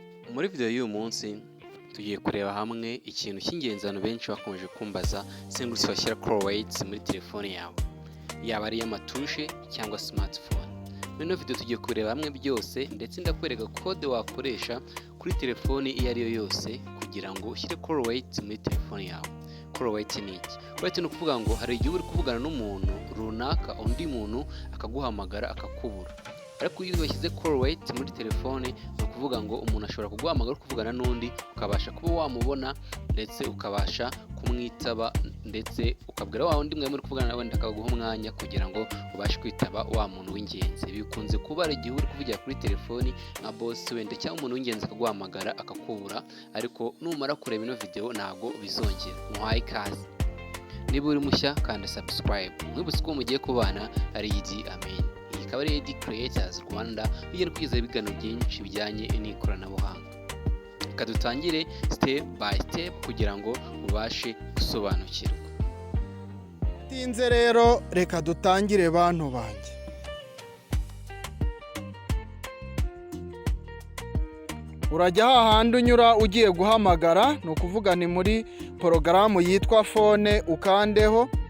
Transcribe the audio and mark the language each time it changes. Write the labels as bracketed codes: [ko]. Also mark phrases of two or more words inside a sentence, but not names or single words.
[rw] Muri video y'uyu munsi tugiye kureba hamwe ikintu cy'ingenzi abantu benshi bakomeje kumbaza se washyira [en] call weights [rw] muri telefone yawe, yaba ari iy'amatushe cyangwa smartphone. Muri ino video tugiye kureba hamwe byose ndetse ndakwereka code wakoresha kuri telefone iyo ari yo yose kugira ngo ushyire [en] call weights [rw] muri telefone yawe. [en] Call weight [rw] ni iki? Weight ni ukuvuga ngo hari igihe uri kuvugana n'umuntu runaka, undi muntu akaguhamagara akakubura. Ariko iyo washyize [en] call weight [rw] muri telefone ni ukuvuga ngo umuntu ashobora kuguhamagara uri kuvugana n'undi, ukabasha kuba wamubona ndetse ukabasha kumwitaba, ndetse ukabwira wa wundi muri kuvugana nawe akaguha umwanya kugira ngo ubashe kwitaba wa muntu w'ingenzi. Bikunze kuba ari igihe uri kuvugira kuri telefoni nka boss wenda cyangwa umuntu w'ingenzi akaguhamagara akakubura, ariko numara kureba ino video ntago bizongera. Muhaye ikaze. Niba uri mushya kanda subscribe. Mwibutse ko mugiye kubana ari Idi Amen. Ikaba ari Edi Creators Rwanda, bigenda kugeza ibiganiro byinshi bijyanye n'ikoranabuhanga. Reka dutangire [en] step by step [rw] kugira ngo ubashe gusobanukirwa. Tinze rero reka dutangire bantu banjye. Urajya hahandi unyura ugiye guhamagara, ni ukuvuga ni muri porogaramu yitwa phone, ukandeho.